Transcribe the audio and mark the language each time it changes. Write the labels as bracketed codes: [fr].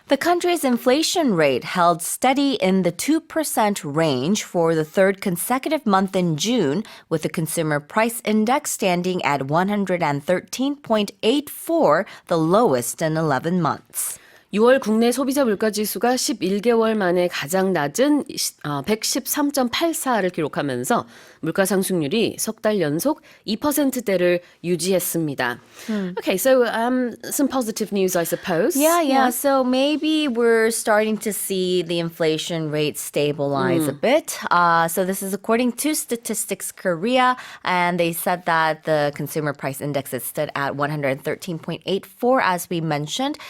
[en] The country's inflation rate held steady in the 2% range for the third consecutive month in June, with the consumer price index standing at 113.84, the lowest in 11 months. [ko] 6월 국내 소비자 물가지수가 11개월 만에 가장 낮은 113.84를 기록하면서 물가상승률이 석 달 연속 2%대를 유지했습니다. [en] Okay, so some positive news, I suppose. Yeah. So maybe we're starting to see the inflation rate stabilize a bit. So this is according to Statistics Korea, and they said that the consumer price index is stood at 113.84, as we mentioned.